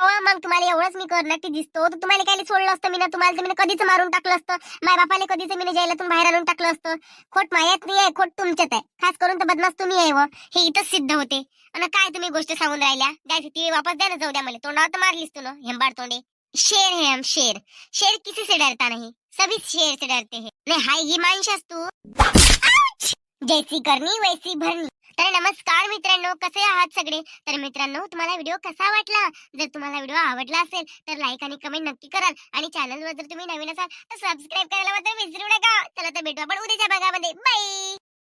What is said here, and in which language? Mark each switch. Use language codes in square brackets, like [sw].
[mr] मग तुम्हाला एवढंच मी करण्याटी दिसतो, तर तुम्हाला काय सोडलं असतं मी ना. तुम्हाला तर मी कधीच मारून टाकलं असतं. माय बापाले कधीच मी जेलातून बाहेर आणून टाकलं असतं. खोट मायात नाही आहे, खोट तुमच्यात आहे. खास करून तर बदमाश तुम्ही आहे व हे इथंच सिद्ध होते. आणि काय तुम्ही गोष्ट सांगून राहिल्या, द्यायची ती वापस द्या ना. जाऊ द्या मला, तोंडावर तर मारलीस तू ना हेंबाड तोंडे. [hi] शेर है हम, शेर. शेर किसी से डरता नहीं, सभी शेर से डरते हैं. नहीं हाय ही माणसास तू, जैसी करनी वैसी भरनी. [mr] तर नमस्कार मित्रांनो, कसे आहात सगळे. तर मित्रांनो, तुम्हाला व्हिडिओ कसा वाटला. जर तुम्हाला व्हिडिओ आवडला असेल तर लाईक आणि कमेंट नक्की कराल. आणि चॅनलवर जर तुम्ही नवीन असाल तर सबस्क्राईब करायला मात्र विसरू नका. चला तर भेटू आपण उद्याच्या भागामध्ये. बाय.